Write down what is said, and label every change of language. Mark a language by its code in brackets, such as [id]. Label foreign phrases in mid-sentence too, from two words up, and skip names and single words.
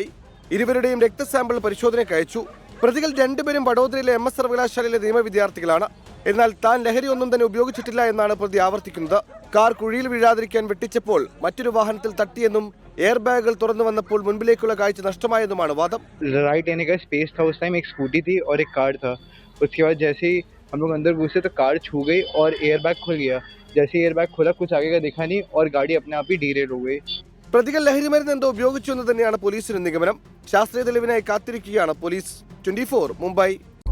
[ml] ഇരുവരുടെയും രക്തസാമ്പിൾ പരിശോധനയ്ക്ക് അയച്ചു. പ്രതികൾ 2 പേരും വഡോദരയിലെ MS സർവകലാശാലയിലെ നിയമ വിദ്യാർത്ഥികളാണ്. എന്നാൽ താൻ ലഹരി ഒന്നും തന്നെ ഉപയോഗിച്ചിട്ടില്ല എന്നാണ് പ്രതി ആവർത്തിക്കുന്നത്. കാർ കുഴിയിൽ വീഴാതിരിക്കാൻ വെട്ടിച്ചപ്പോൾ മറ്റൊരു വാഹനത്തിൽ തട്ടിയെന്നും [en] air bags [ml] തുറന്നു വന്നപ്പോൾ മുൻപിലേക്കുള്ള കാഴ്ച നഷ്ടമായെന്നുമാണ് വാദം. [hi] राइट आने का स्पेस था, उस टाइम एक स्कूटी थी और एक कार था. उसके बाद जैसे ही हम लोग अंदर घुसे तो कार छू गई और [en] air bag [hi] खुल गया. जैसे [en] air bag [hi] खुला कुछ आगे का दिखा नहीं और गाड़ी अपने आप ही डीरेल हो गई. [ml] പ്രതികൾ ലഹരി മരുന്ന് എന്തോ ഉപയോഗിച്ചു എന്ന് തന്നെയാണ് പോലീസിന്റെ നിഗമനം. ശാസ്ത്രീയ തെളിവിനായി കാത്തിരിക്കുകയാണ് പോലീസ്. 24 മുംബൈ.